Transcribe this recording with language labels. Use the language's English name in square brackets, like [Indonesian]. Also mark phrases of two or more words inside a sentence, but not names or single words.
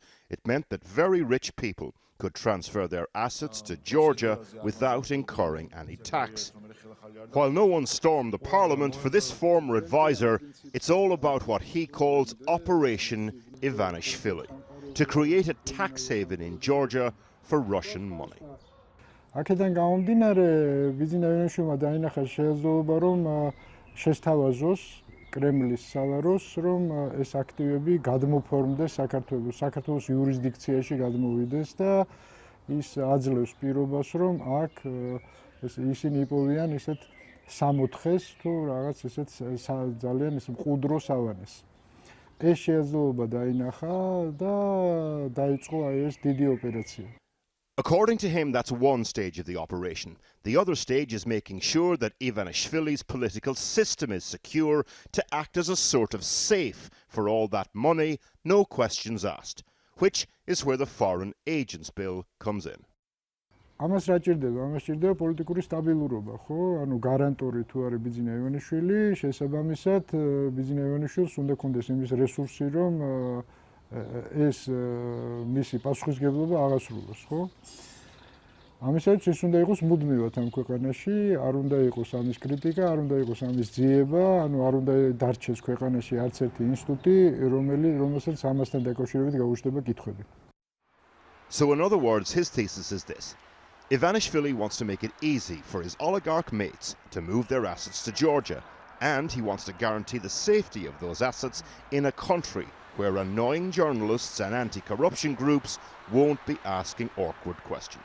[English] It meant that very rich people could transfer their assets to Georgia without incurring any tax. While no one stormed the parliament, for this former advisor, it's all about what he calls Operation Ivanishvili, to create a tax haven in Georgia for Russian money. [Georgian] აქედან გამომდინარე, ბიზნესმა დაინახა შესაძლებლობა, რომ შესთავაზოს კრემლის სალაროს, რომ ეს აქტივები გადმოფორმდეს საქართველოს იურისდიქციაში გადმოვიდეს და ის აძლევს პირობას, რომ აქ ისინი იპოვიან ისეთ სამოთხეს თუ რაღაც ისეთ ძალიან მყუდრო სავანეს. ეს შესაძლებლობა დაინახა და დაიწყო აი ეს დიდი ოპერაცია. [English] According to him, that's one stage of the operation. The other stage is making sure that Ivanishvili's political system is secure to act as a sort of safe for all that money, no questions asked, which is where the Foreign Agents Bill comes in. [Georgian] ამას რა ჭირდება? ამას ჭირდება პოლიტიკური სტაბილურობა, ხო? ანუ გარანტორი თუ არის ბიძინა ივანიშვილი, შესაბამისად ბიძინა ივანიშვილს უნდა კონდეს იმის რესურსი, რომ ეს მისი პასუხისმგებლობა აღასრულოს, ხო? ამისათვის ის უნდა იყოს მუდმივად ამ ქვეყანაში, არ უნდა იყოს ამის კრიტიკა, არ უნდა იყოს ამის ძიება, ანუ არ უნდა დარჩეს ქვეყანაში არც ერთი ინსტიტუტი, რომელსაც ამასთან დაკავშირებით გაუჩნდება კითხვები. [English] So in other words, his thesis is this. Ivanishvili wants to make it easy for his oligarch mates to move their assets to Georgia, and he wants to guarantee the safety of those assets in a country where annoying journalists and anti-corruption groups won't be asking awkward questions.